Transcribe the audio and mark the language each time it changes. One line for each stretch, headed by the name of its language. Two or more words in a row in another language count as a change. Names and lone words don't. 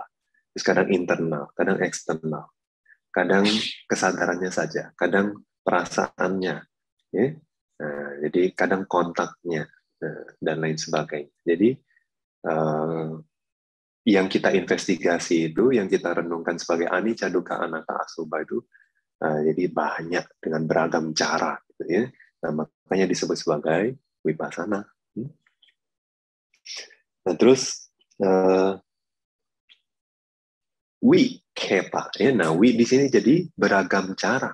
Indonesian: Terus kadang internal, kadang eksternal, kadang kesadarannya saja, kadang perasaannya, ya. Nah, jadi kadang kontaknya dan lain sebagainya. Jadi yang kita investigasi itu, yang kita renungkan sebagai
Pali: anicca, dukkha, anatta,
Indonesian: asubha itu, jadi banyak dengan beragam cara, gitu ya. Nah, makanya disebut sebagai wipasana. Nah, terus wikepa, ya. Nah, wi di sini jadi beragam cara.